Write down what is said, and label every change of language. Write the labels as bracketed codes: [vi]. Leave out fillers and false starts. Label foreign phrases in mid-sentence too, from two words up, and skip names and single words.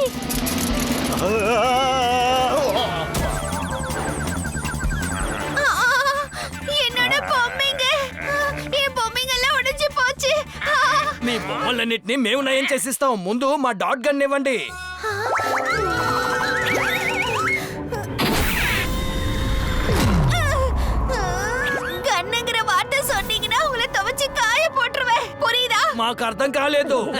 [ta] என்னோட பொம்மைங்க, என் பொம்மைங்க எல்லாம் உடைஞ்சு போச்சு. [te] మీ బొమ్మలన్నిటిని మేము నయం చేసిస్తాం. ముందు మా [en] dot gun [te] ఇవ్వండి. [ta] கண்ணுங்கிற வார்த்தை சொன்னீங்கன்னா உங்களை துவைச்சு காய போட்டுருவேன். புரியுதா? [te] మాకు అర్థం కాలేదు.